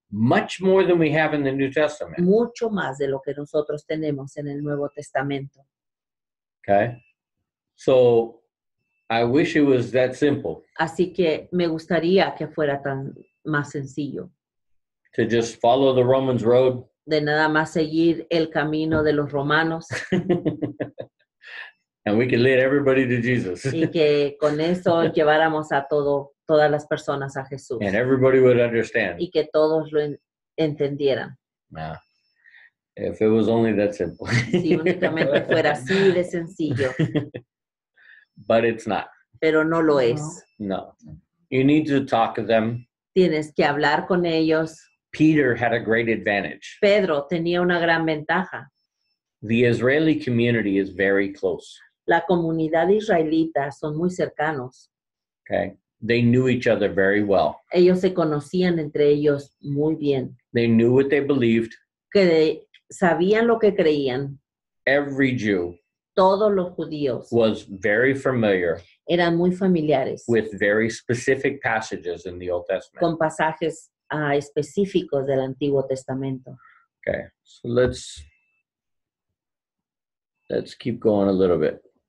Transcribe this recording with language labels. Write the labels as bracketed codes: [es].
[en] Much more than we have in the New Testament. [es] Mucho más de lo que nosotros tenemos en el Nuevo Testamento. [en] Okay? So I wish it was that simple [es] Así que me gustaría que fuera tan más sencillo, [en] to just follow the Romans road [es] de nada más seguir el camino de los romanos [en] and we can lead everybody to Jesus [es] y que con eso lleváramos a todas las personas a Jesús [en] and everybody would understand. [es] y que todos lo entendieran. [en] Nah, if it was only that simple. [es] Si únicamente fuera así de sencillo, [en] But it's not. [es] pero no lo es. [en] No. You need to talk to them. [es] Tienes que hablar con ellos. [en] Peter had a great advantage. [es] Pedro tenía una gran ventaja. [en] The Israeli community is very close. [es] La comunidad israelita son muy cercanos. [en] Okay? They knew each other very well. [es] Ellos se conocían entre ellos muy bien. [en] They knew what they believed. [es] Que sabían lo que creían. [en] Every Jew [es] Todos los judíos [en] was very familiar [es] eran muy familiares [en] with very specific passages in the Old Testament. [es] con pasajes específicos del Antiguo Testamento. [en] Okay, so let's keep going a little bit.